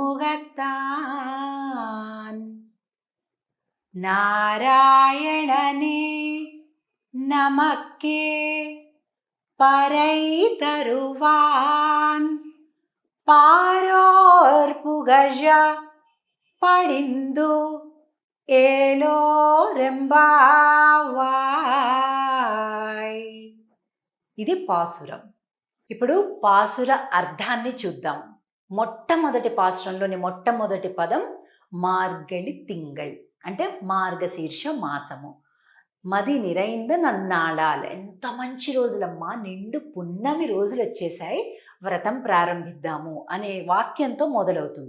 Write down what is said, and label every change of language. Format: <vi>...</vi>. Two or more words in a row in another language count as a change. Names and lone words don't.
<ta>முகத்தான் நாராயணனே நமக்கே பறை தருவான் பாரோர் புகழ படிந்து ఏలోరెంబావాయ్.</ta> <te>ఇది పాసురం. ఇప్పుడు పాసుర అర్థాన్ని చూద్దాం. మొట్టమొదటి పాసురంలోని మొట్టమొదటి పదం</te> <ta>மார்கழி திங்கள்</ta> <te>అంటే మార్గశీర్ష మాసము.</te> <ta>மதி நிறைந்த நன்னாளால்,</ta> <te>ఎంత మంచి రోజులమ్మా, నిండు పున్నమి రోజులు వచ్చేసాయి, వ్రతం ప్రారంభిద్దాము అనే వాక్యంతో మొదలవుతుంది.</te>